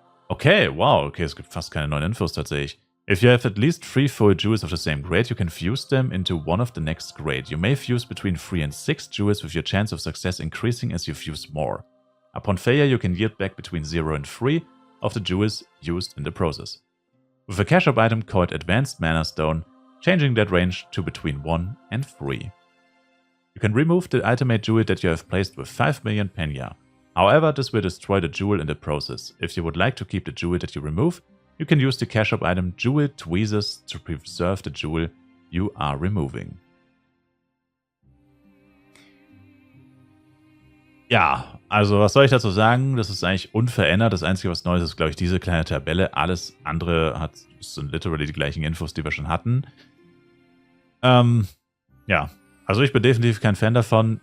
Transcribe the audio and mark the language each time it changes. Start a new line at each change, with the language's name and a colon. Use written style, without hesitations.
German: Okay, wow, okay, es gibt fast keine neuen Infos tatsächlich.
English: If you have at least 3 full jewels of the same grade, you can fuse them into one of the next grade. You may fuse between 3 and 6 jewels with your chance of success increasing as you fuse more. Upon failure, you can yield back between 0 and 3 of the jewels used in the process. With a cash up item called Advanced Mana Stone, changing that range to between 1 and 3. You can remove the ultimate jewel that you have placed with 5 million penya. However, this will destroy the jewel in the process. If you would like to keep the jewel that you remove, you can use the cash up item Jewel Tweezers to preserve the jewel you are removing.
German: Ja, also was soll ich dazu sagen? Das ist eigentlich unverändert. Das Einzige, was neu ist, ist, glaube ich, diese kleine Tabelle. Alles andere sind literally die gleichen Infos, die wir schon hatten. Ja, also ich bin definitiv kein Fan davon.